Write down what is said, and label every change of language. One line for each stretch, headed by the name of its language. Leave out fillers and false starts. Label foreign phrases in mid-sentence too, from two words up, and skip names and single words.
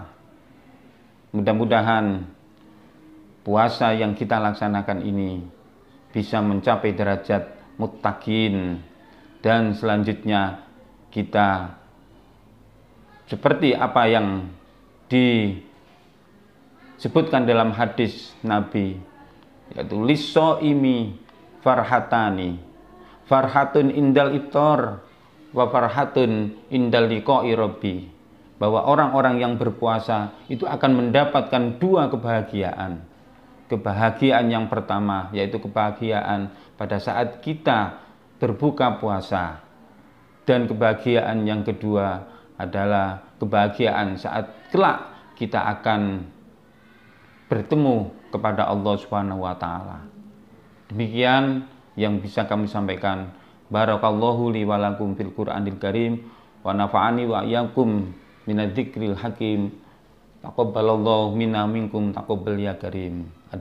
Indonesian: Mudah-mudahan puasa yang kita laksanakan ini bisa mencapai derajat muttaqin, dan selanjutnya kita seperti apa yang disebutkan dalam hadis Nabi, yaitu
Arabic: للصائم فرحتان، فرحة عند الإفطار وفرحة عند لقاء ربي,
Indonesian: bahwa orang-orang yang berpuasa itu akan mendapatkan dua kebahagiaan. Kebahagiaan yang pertama yaitu kebahagiaan pada saat kita berbuka puasa, dan kebahagiaan yang kedua adalah kebahagiaan saat kelak kita akan bertemu kepada Allah
Arabic: سبحانه وتعالى.
Indonesian: Demikian yang bisa kami sampaikan.
Arabic: بارك الله لي ولكم في القرآن الكريم ونفعني وإياكم من الذكر الحكيم. تقبل الله منا منكم تقبل يا كريم.